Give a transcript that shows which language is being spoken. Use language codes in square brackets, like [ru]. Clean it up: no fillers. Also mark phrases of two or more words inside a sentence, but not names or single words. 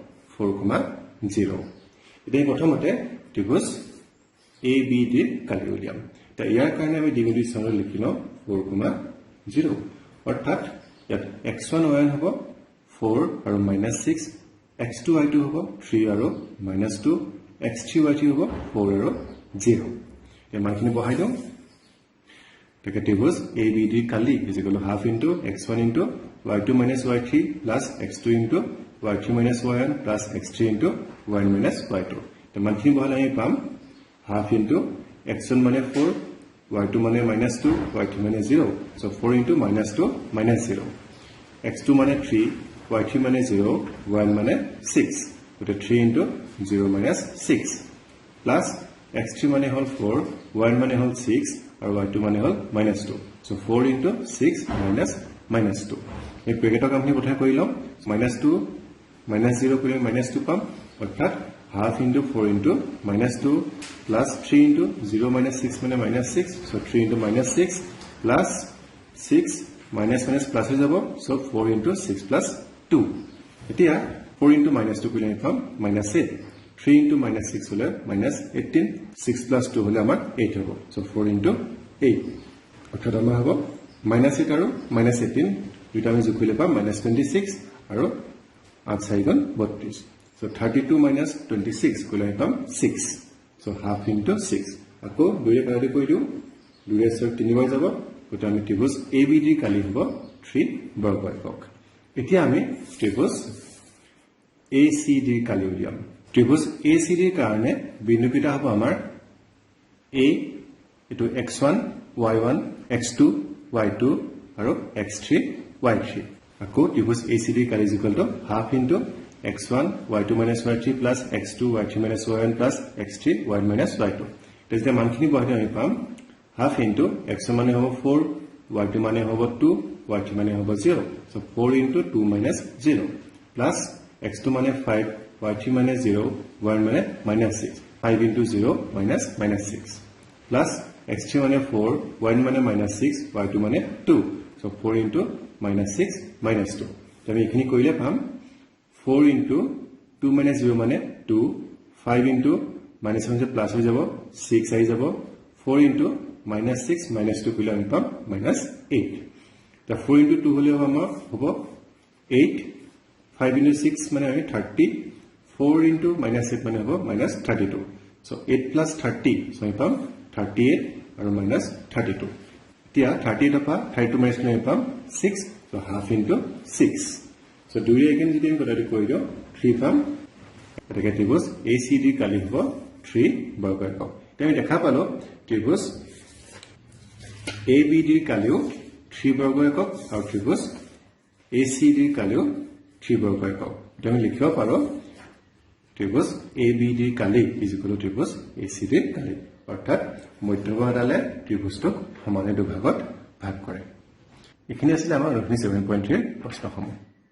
[as] 4,0 এতিয়া প্ৰথমতে ত্ৰিভুজ ABD ৰ কালি উলিয়াম তা ইয়াৰ কাৰণে আমি D বিন্দু স্থানত লিখি লওঁ 4,0 অৰ্থাৎ ইয়াত x1 y1 হ'ব 4 আৰু -6 x2 y2 হ'ব 3 আৰু -2 x3 y3 হ'ব 4 আৰু 0 এই মানখিনি বহাই দিওঁ তাকে ত্ৰিভুজ ABD ৰ কালি [en] is equal to half into x1 into y2 - y3 plus x2 into y3 - y1 plus x3 into y1 - y2 [as] তো মানখিনি বহালে আমি পাম [en] half into x1 [as] মানে 4 y2 মানে -2 y3 মানে 0 [en] so 4 into -2 -0 [as] x2 মানে 3 y3 মানে 0 y1 মানে 6 [en] so 3 into 0 - [as] 6 plus x3 মানে হ'ল 4 y1 মানে হ'ল 6 আৰু y2 মানে হ'ল -2 [en] so 4 into 6 - -2 [as] এই পেকেটৰ কামখিনি প্ৰথমে কৰি লম -2 -0 কৰিলে -2 পাম অৰ্থাৎ [en] half into 4 into -2 plus 3 into 0 - 6 মানে -6 so 3 into -6 plus 6 minus plus [as] হৈ যাব [en] so 4 into 6 plus 2 [as] এতিয়া 4 into -2 কৰিলে আমি পাম -8 3 into -6 হলে -18 6 plus 2 হলে আমাৰ 8 হ'ব [en] so 4 into 8 [as] অৰ্থাৎ আমাৰ হ'ব -8 আৰু -18 দুটা আমি যোগ কৰিলে পাম -26 আৰু 8 4 গুণ 32 [en] so 32 minus 26 [as] কৰিলে পাম 6 [en] so half into 6 [as] আকৌ দুইৰে কাটি কৰি দিও দুইৰে 3 বাৰ যাব গটা আমি ত্ৰিভুজ ABD কালি হ'ব 3 বৰ্গ একক এতিয়া আমি ত্ৰিভুজ ACD কালি উলিয়াম ত্ৰিভুজ ACD ৰ কাৰণে বিন্দুকেইটা হ'ব আমাৰ A এটো x1 y1 x2 y2 আৰু x3 y3 আকৌ ত্ৰিভুজ ACD কালি [en] is equal to half into x1 y2 - y3 plus x2 y3 - y1 plus x3 y1 - y2 [as] তেতিয়া মানখিনি বহাই আমি পাম [en] half into x1 [as] মানে হ'ব 4 y2 মানে হ'ব 2 y3 মানে হ'ব 0 [en] so 4 into 2 minus 0 plus x2 [as] মানে 5 y3 মানে 0 y1 মানে -6 [en] 5 into 0 minus -6 plus x3 [as] মানে 4 y1 মানে -6 y2 মানে 2 [en] so 4 into -6 -2 [as] আমি এখিনি কৰিলে পাম [en] 4 into 2 minus 0 [as] মানে 2 5 into -1 প্লাস হৈ যাব 6 আহি যাব 4 into -6 -2 কৰিলে আমি পাম -8 তা 4 into 2 হলে আমাৰ হ'ব 8 5 into 6 মানে আমি 30 4 into -8 মানে হ'ব -32 [en] so 8 plus 30 [as] so আমি পাম 38 আৰু মাইনাছ 32 এতিয়া 38 পৰা 32 মাইনাছ কৰি পাম 6 [en] so half into 6 [as] so দুইৰে এগেইন যদি আমি কথাটো কৰি দিওঁ 3 পাম এটাকে ত্ৰিভুজ ACD কালি হ'ব 3 বৰ্গ একক এতিয়া আমি দেখা পালো ত্ৰিভুজ ABD কালিও 3 বৰ্গ একক আৰু ত্ৰিভুজ ACD কালিও 3 বৰ্গ একক এতিয়া আমি লিখিব পাৰো ত্ৰিভুজ ABD কালি = ত্ৰিভুজ ACD কালি অৰ্থাৎ মধ্যবাহুডালে ত্ৰিভুজটোক সমানে দুভাগত ভাগ কৰে এখিনি আছিল আমাৰ 7.3 প্ৰশ্নসমূহ